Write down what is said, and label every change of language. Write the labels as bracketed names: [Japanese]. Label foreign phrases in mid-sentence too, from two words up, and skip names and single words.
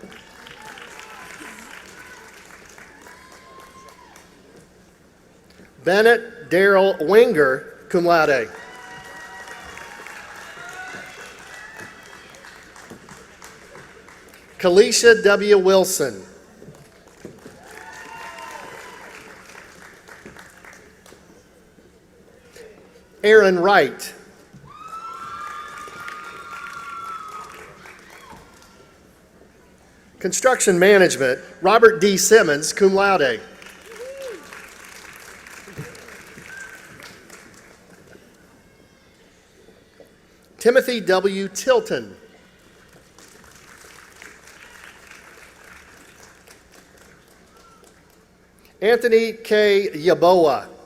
[English] Bennett Darrell Wenger, [Latin] cum laude. [English] Kalisha W. Wilson. Aaron Wright. Construction Management, Robert D. Simmons, [Latin] cum laude. [English] Timothy W. Tilton. Anthony K. Yaboa.